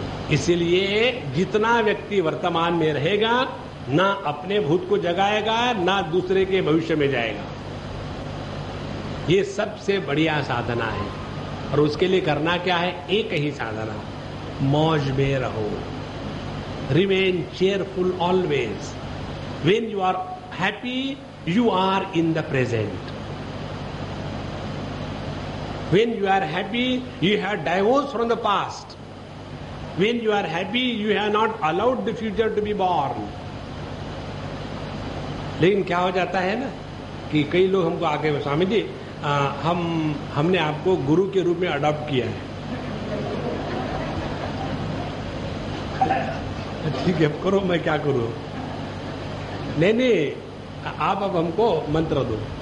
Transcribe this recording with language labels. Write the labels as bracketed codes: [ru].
[hi] इसलिए जितना व्यक्ति वर्तमान में रहेगा ना अपने भूत को जगाएगा ना दूसरे के भविष्य में जाएगा। ये सबसे बढ़िया साधना है। और उसके लिए करना क्या है? एक ही साधना, मौज में रहो। [en] Remain cheerful always. When you are happy, you are in the present. When you are happy, you have divorced from the past. When you are happy, you have not allowed the future to be born. [hi] लेकिन क्या हो जाता है ना कि कई लोग हमको आके स्वामी जी हमने आपको गुरु के रूप में अडॉप्ट किया है. ठीक है, अब करो, मैं क्या करूं. नहीं, आप अब हमको मंत्र दो.